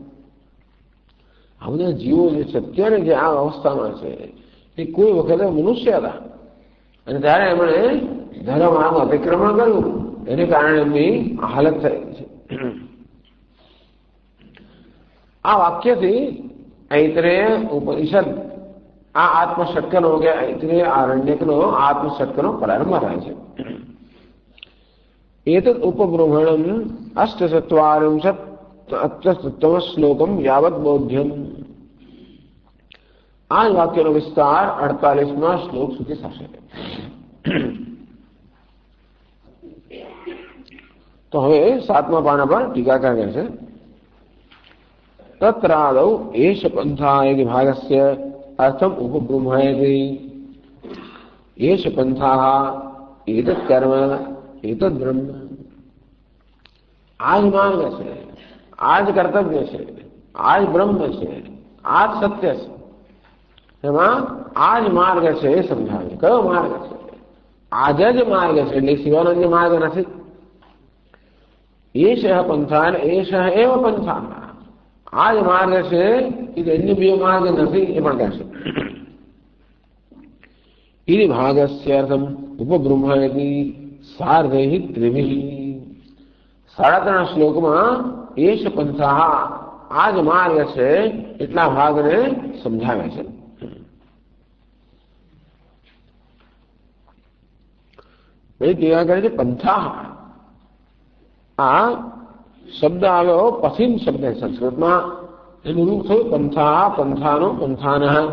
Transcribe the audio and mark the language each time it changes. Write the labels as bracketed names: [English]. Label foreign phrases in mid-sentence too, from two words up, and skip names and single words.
[Gujarati] આ બધા જીવો જે છે અત્યારે જે આ અવસ્થામાં છે એ કોઈ વખતે મનુષ્ય હતા અને ત્યારે એમણે ધર્મનું અતિક્રમણ કર્યું, એને કારણે એમની હાલત થઈ છે. આ વાક્યથી ઐત્રેય ઉપનિષદ આ આત્મષટ્કનો કે ઐત્રેય આરણ્યકનો આત્મષટ્કનો પ્રારંભ થાય છે. [Sanskrit] एतत् उपब्रह्मणम् अष्टचत्वारिंशत्तम श्लोकम यावत् बोध्यम. [Gujarati] આ વાક્યનો વિસ્તાર 48મા શ્લોક સુધી થશે. તો હવે 7મા પાના પર ટીકાકાર કહે છે [Sanskrit] तत्रादौ एष पन्था इति भागस्य अर्थम उपब्रह्मयति. एष पंथाः एतत् कर्म एतत् ब्रह्म. [Gujarati] આજ માર્ગ છે, આજ કર્તવ્ય છે, આજ બ્રહ્મ છે, આજ સત્ય છે. એમાં આજ માર્ગ છે એ સમજાવે. કયો માર્ગ છે? આજ જ માર્ગ છે, એટલે સિવાયનો અન્ય માર્ગ નથી. [Sanskrit] एष पन्था, एष एव पन्था. [Gujarati] આજ માર્ગ છે, એ અન્ય બીજો માર્ગ નથી એ પણ કહેશે. [Sanskrit] इति भागस्यर्थम उपब्रह्मयति सार्धैः त्रिभिः. [Gujarati] 3.5 શ્લોકમાં [Sanskrit] एष पन्था [Gujarati] આજ માર્ગ છે એટલા ભાગને સમજાવે છે. ભાઈ કેવા કરે છે પંથા. આ શબ્દ આવ્યો પથિન શબ્દ સંસ્કૃતમાં, એનું રૂપ થયું પંથા, પંથાનો, પંથાન.